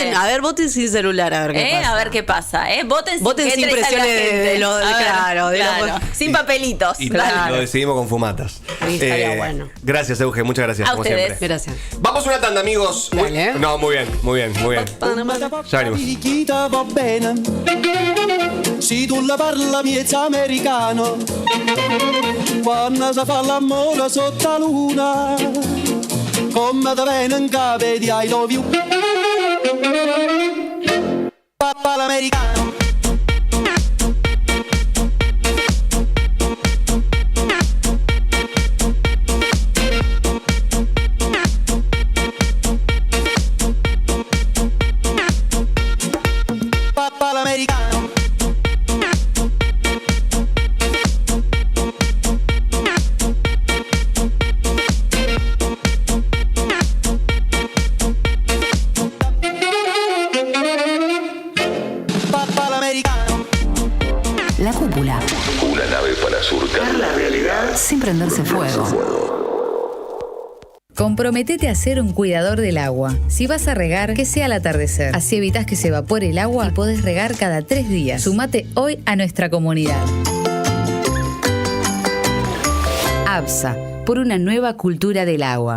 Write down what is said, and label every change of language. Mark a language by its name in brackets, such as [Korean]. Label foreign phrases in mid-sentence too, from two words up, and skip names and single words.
[Spanish] Voten, a ver, voten sin celular, a ver qué pasa. A ver qué pasa, Voten sin presiones de lo- A ver, claro, de lo- sin papelitos. Y Dale. lo decidimos con fumatas. Ahí estaría bueno. Gracias, Euge, muchas gracias, A como ustedes. siempre. Gracias. Vamos a una tanda, amigos. Dale. No, muy bien. Ya venimos. [Italian] Picchita va bene. Se tu la parla miezza americano, quando si fa l'amore sotto la luna, come te venen cape di [English] I love you. [Italian] Papà l'americano. Papà l'americano. Papà l'americano. [Spanish] La cúpula. Una nave para surcar la realidad. Sin prenderse fuego. Comprometete a ser un cuidador del agua. Si vas a regar, que sea al atardecer. Así evitas que se evapore el agua y podés regar cada 3 días. Sumate hoy a nuestra comunidad. ABSA, por una nueva cultura del agua.